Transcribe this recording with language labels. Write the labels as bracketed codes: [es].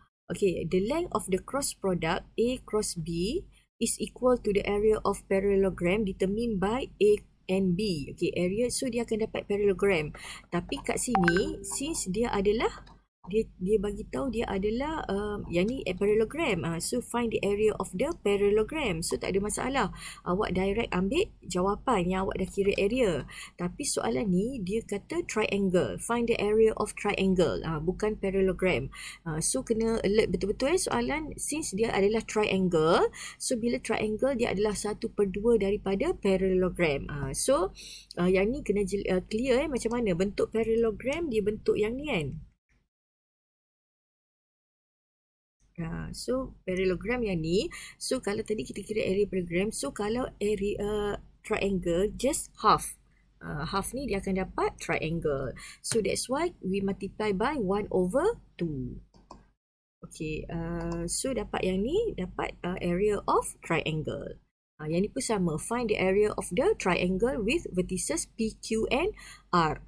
[en] Okay, the length of the cross product A cross B is equal to the area of parallelogram determined by A and B. [ms] Okay, area, so dia akan dapat parallelogram. Tapi kat sini, since dia adalah, dia bagi tahu dia adalah yang ni parallelogram. [en] So find the area of the parallelogram. So [ms] tak ada masalah. Awak direct ambil jawapan yang awak dah kira area. Tapi soalan ni dia kata triangle. [en] Find the area of triangle. [ms] Bukan parallelogram. So kena alert betul-betul soalan, since dia adalah triangle. So bila triangle dia adalah 1/2 daripada parallelogram. So yang ni kena clear macam mana bentuk parallelogram, dia bentuk yang ni kan. So parallelogram yang ni, so kalau tadi kita kira area parallelogram, so kalau area triangle just half. Half ni dia akan dapat triangle. [en] So that's why we multiply by 1/2. [ms] Okay, so dapat yang ni, dapat area of triangle. Yang ni pun sama, [en] find the area of the triangle with vertices P, Q and R.